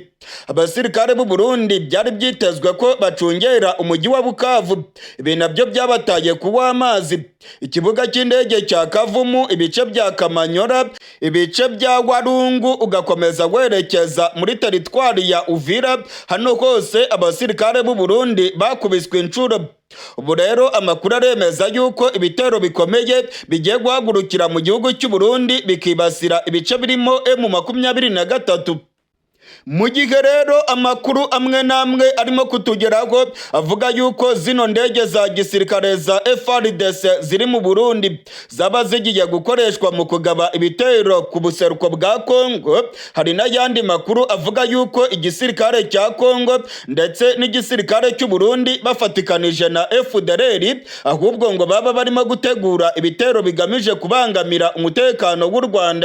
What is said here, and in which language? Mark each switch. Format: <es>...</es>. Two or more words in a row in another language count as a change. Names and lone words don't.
<rw>Abasirikare b'u Burundi byari byitezwe ko bacungera umujyi wa Bukavu, ibi nabyo byabataye kuwa amazi. Ikibuga cy'indege cya Kavumu, ibice bya Kamanyora, ibice bya Warungu ugakomeza werekeza muri teritwari ya Uvira, hano hose abasirikare b'u Burundi bakubiswe inshuro. Ubu rero amakuru aremeza yuko ibitero bikomeye bigiye guhagurukira mu gihugu cy'u Burundi bikibasira ibice birimo M23. Mu gihe rero amakuru amwe n'amwe arimo kutugeraho avuga yuko zino ndege za gisirikare za FARDC ziri mu Burundi zaba zigiye gukoreshwa mu kugaba ibitero ku buseruko bwa Kongo, hari n'ayandi makuru avuga yuko igisirikare cya Kongo ndetse n'igisirikare cy'u Burundi bafatikanije na FDLR ahubwo ngo baba barimo gutegura ibitero bigamije kubangamira umutekano w'u Rwanda.</rw>